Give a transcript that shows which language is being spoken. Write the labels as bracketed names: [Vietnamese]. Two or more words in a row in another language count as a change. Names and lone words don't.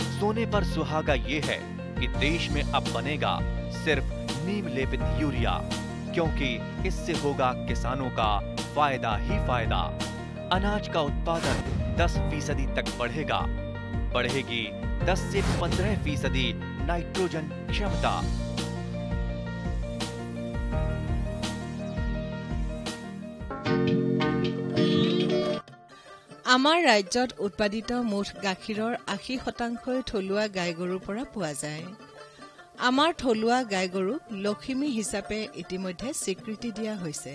[Hindi] सोने पर सुहागा ये है कि देश में अब बनेगा सिर्फ नीम लेपित यूरिया, क्योंकि इससे होगा किसानों का फायदा ही फायदा। अनाज का उत्पादन 10% तक बढ़ेगा। बढ़ेगी 10 से 15% नाइट्रोजन क्षमता। [Assamese] আমাৰ ৰাজ্যত উৎপাদিত মুঠ গাখীৰৰ 80% থলুৱা গাই গৰুৰ পৰা পোৱা যায়। আমাৰ থলুৱা গাই গৰুক লখিমী হিচাপে ইতিমধ্যে স্বীকৃতি দিয়া হৈছে।